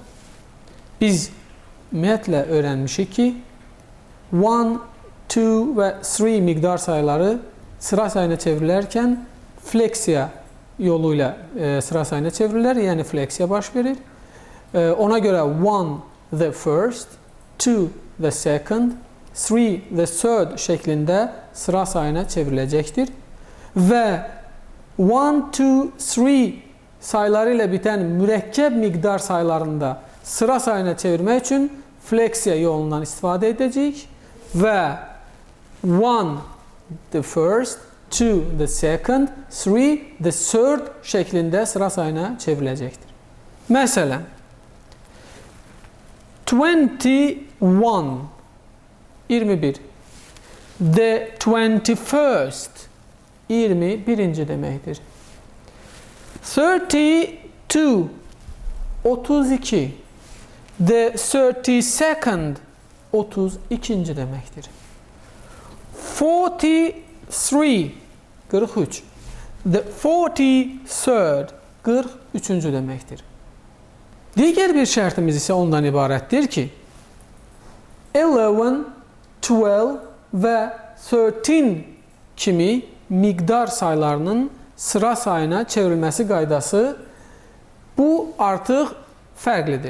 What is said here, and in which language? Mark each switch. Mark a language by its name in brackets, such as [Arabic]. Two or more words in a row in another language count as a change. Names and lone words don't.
[Azerbaijani] Biz ümumiyyətlə öyrənmişik ki, 1, 2 və 3 miqdar sayları sıra sayına çevrilərkən fleksiya yolu ilə sıra sayına çevrilir, yəni fleksiya baş verir. Ona görə 1 [English] the first, [Azerbaijani] 2 [English] the second, [Azerbaijani] 3 [English] the third [Azerbaijani] şəklində sıra sayına çevriləcəkdir. Və 1, 2, 3 sayları ilə bitən mürəkkəb miqdar saylarında sıra sayına çevirmək üçün fleksiya yolundan istifadə edəcəyik və 1 [English] the first, [Azerbaijani] 2 [English] the second, [Azerbaijani] 3 [English] the third [Azerbaijani] şəklində sıra sayına çevriləcəkdir. Məsələn, 21, 21, [English] the 21st, [Azerbaijani] 21-ci deməkdir. 32, 32, [English] the 32nd, [Azerbaijani] 32-ci deməkdir. 43, 43, [English] the 43rd, [Azerbaijani] 43-cü deməkdir. Digər bir şərtimiz isə ondan ibarətdir ki, 11, 12 və 13 kimi miqdar saylarının sıra sayına çevrilməsi qaydası bu artıq fərqlidir.